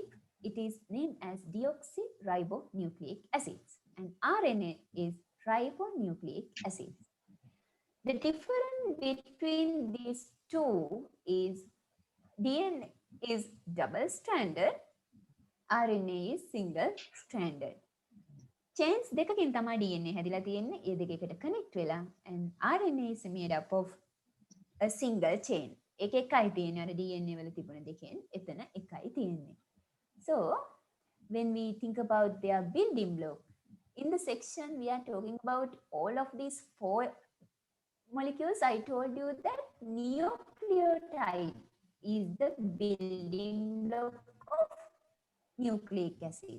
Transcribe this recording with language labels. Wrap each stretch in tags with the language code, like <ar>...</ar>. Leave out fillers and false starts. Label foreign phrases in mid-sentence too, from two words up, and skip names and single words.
<en>It is named as deoxyribonucleic acids, and RNA is ribonucleic acids. The difference between these 2 is DNA is double-stranded, RNA is single-stranded.</en> <si>Chains දෙකකින් තමයි DNA හැදිලා තියෙන්නේ. ඒ දෙක එකට connect වෙලා,</si> <en>and RNA is made up of a single chain.</en> <si>එක එකයි තියෙන්නේ. අර DNA වල තිබුණ දෙකෙන් එතන එකයි තියෙන්නේ.</si> <en>So when we think about their building block, in the section we are talking about all of these 4 molecules. I told you that nucleotide is the building block of nucleic acids.</en>